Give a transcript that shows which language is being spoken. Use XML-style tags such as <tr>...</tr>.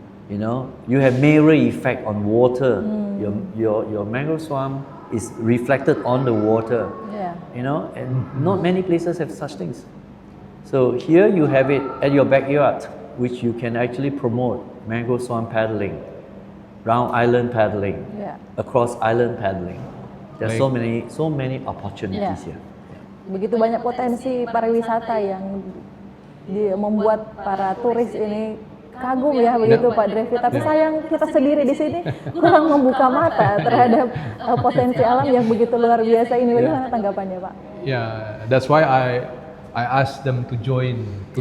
<en>You know, you have mirror effect on water. Your mangrove swamp is reflected on the water. Yeah. You know, and not many places have such things. So here you have it at your backyard, which you can actually promote mangrove swamp paddling, round island paddling, Yeah. across island paddling. There's</en> <id>Baik.</id> <en>so many opportunities Yeah. here.</en> <id>Begitu banyak potensi pariwisata yang membuat para turis ini kagum ya begitu Pak Drevi. Tapi sayang kita sendiri di sini kurang membuka mata terhadap potensi alam yang begitu luar biasa ini. Bagaimana tanggapannya Pak?</id> <en>Yeah, that's why I asked them to join, to</en>